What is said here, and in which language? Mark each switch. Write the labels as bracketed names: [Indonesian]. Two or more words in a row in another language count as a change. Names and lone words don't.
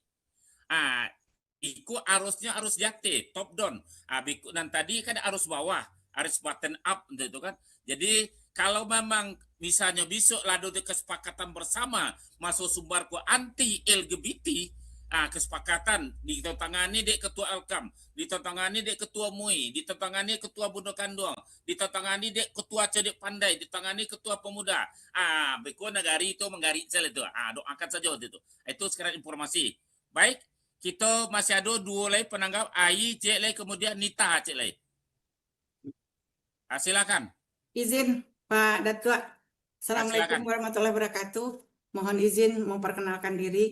[Indonesian] Iku arusnya arus jati, [English] top down. [Indonesian] Dan tadi kan arus bawah. Harus [English] button up [Indonesian] gitu kan. Jadi kalau memang misalnya besok lalu di kesepakatan bersama masuk sumbarku anti LGBT, kesepakatan ditandatangani dek ketua Alkam, ditandatangani dek ketua MUI, ditandatangani ketua Bundo Kanduang, ditandatangani dek ketua Cedek Pandai, ditandatangani ketua pemuda. Beko negari itu menggari sel itu. Doakan saja waktu itu. Itu sekarang informasi. Baik, kita masih ada dua lagi penanggap, Ai, Cik Lay, kemudian Nita, Cik Lay. Silakan. Izin Pak Datuk. Assalamualaikum silakan. [Arabic] ورحمة الله وبركاته. [Indonesian] Mohon izin memperkenalkan diri.